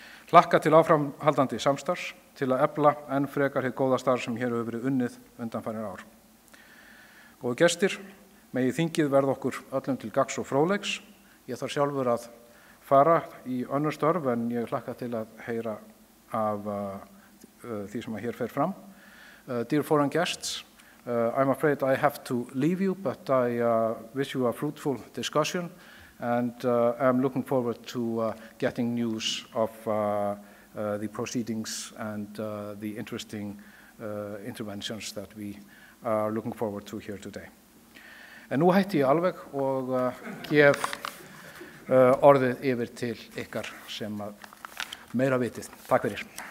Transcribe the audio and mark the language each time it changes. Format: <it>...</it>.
<is>Hlakka til áframhaldandi samstarfs til að efla enn frekar hið góða starf sem hér hefur verið unnið undanfarin ár. Góðu gestir, megi þingið verða okkur öllum til gagns og fróðleiks. Ég þarf sjálfur að fara í önnur störf en ég hlakka til að heyra af því sem hér fer fram.</is> <en>Dear foreign guests, I'm afraid I have to leave you, but I wish you a fruitful discussion and I'm looking forward to getting news of the proceedings and the interesting interventions that we are looking forward to here today.</en> <is>En nú hætti ég alveg og gef orðið yfir til ykkar sem meira vitið. Takk fyrir.</is>